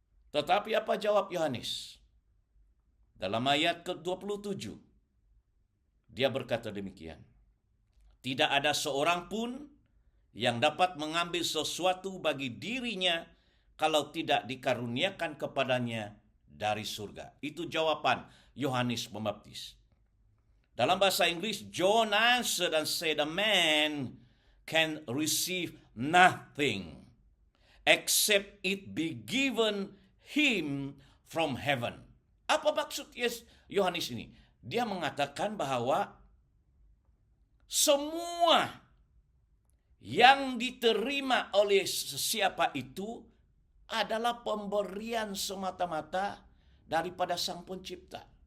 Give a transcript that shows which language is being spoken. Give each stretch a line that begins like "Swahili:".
Indonesian: Tetapi apa jawab Yohanes? Dalam ayat ke-27, dia berkata demikian. Tidak ada seorang pun yang dapat mengambil sesuatu bagi dirinya kalau tidak dikaruniakan kepadanya dari surga. Itu jawaban Yohanes Pembaptis. Dalam bahasa Inggris,
English: John answered and said, a man can receive nothing except it be given him from heaven.
Indonesian: Apa maksud Yohanes ini? Dia mengatakan bahwa semua yang diterima oleh siapa itu adalah pemberian semata-mata daripada Sang Pencipta.